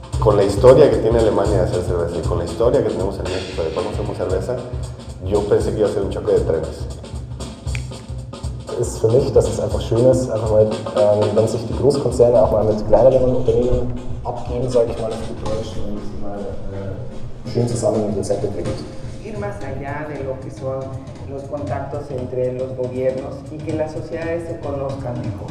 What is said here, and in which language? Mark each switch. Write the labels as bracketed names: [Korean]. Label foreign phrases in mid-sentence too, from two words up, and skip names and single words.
[Spanish] con la historia que tiene Alemania de hacer cerveza y con la historia que tenemos en México de cómo hacemos cerveza, yo pensé que iba a ser un choque de trenes. [German] Ist für mich, dass es einfach schön ist, einfach mal, wenn sich die Großkonzerne auch mal mit kleineren Unternehmen abgeben, sage ich mal, auf gut Deutsch, und mal schön zusammen ein Konzept entwickelt. [Spanish] Ir más allá de lo que son los contactos entre los gobiernos y que las sociedades se conozcan mejor.